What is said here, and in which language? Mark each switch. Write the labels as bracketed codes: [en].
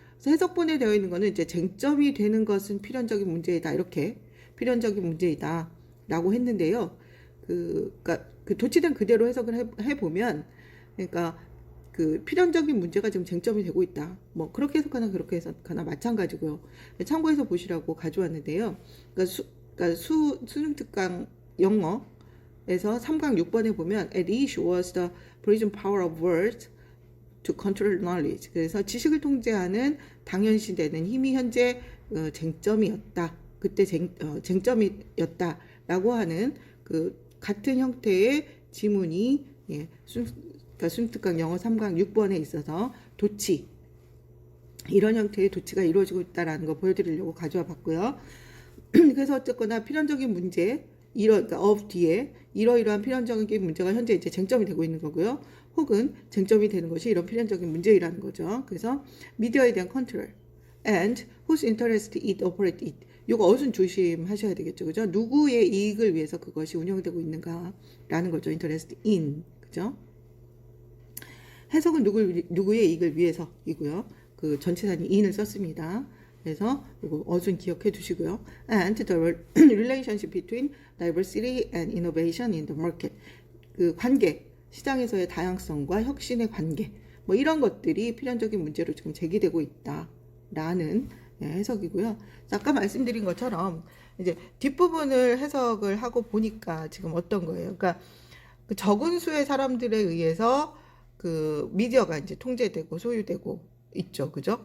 [ko] 그래서 해석본에 되어 있는 거는 이제 쟁점이 되는 것은 필연적인 문제이다, 이렇게 필연적인 문제이다 라고 했는데요. 그러니까 그 도치된 그대로 해석을 해보면, 그러니까 그 필연적인 문제가 지금 쟁점이 되고 있다. 뭐 그렇게 해석하나 그렇게 해석하나 마찬가지고요. 참고해서 보시라고 가져왔는데요. 그러니까 수능특강 영어에서 3강 6번에 보면 [en] at issue was the present power of words to control knowledge. [ko] 그래서 지식을 통제하는 당연시되는 힘이 현재 쟁점이었다. 그때 쟁점이었다라고 하는 그 같은 형태의 지문이 그러니까 수능특강 영어 3강 6번에 있어서 도치, 이런 형태의 도치가 이루어지고 있다는 거 보여드리려고 가져와 봤고요. 그래서 어쨌거나 필연적인 문제, 그러니까 of 뒤에 이러이러한 필연적인 문제가 현재 이제 쟁점이 되고 있는 거고요. 혹은 쟁점이 되는 것이 이런 필연적인 문제이라는 거죠. 그래서 미디어에 대한 컨트롤 [en] and whose interest it operate it. [ko] 이거 어순 조심하셔야 되겠죠, 그죠? 누구의 이익을 위해서 그것이 운영되고 있는가라는 거죠. [en] interest in, [ko] 그죠? 해석은 누구의 이익을 위해서이고요. 그 전치사는 in을 썼습니다. 그래서 이거 어순 기억해 두시고요. [en] And the relationship between diversity and innovation in the market. [ko] 그 관계, 시장에서의 다양성과 혁신의 관계, 뭐 이런 것들이 필연적인 문제로 지금 제기되고 있다라는 해석이고요. 아까 말씀드린 것처럼 이제 뒷부분을 해석을 하고 보니까 지금 어떤 거예요? 그러니까 그 적은 수의 사람들에 의해서 그 미디어가 이제 통제되고 소유되고 있죠, 그죠?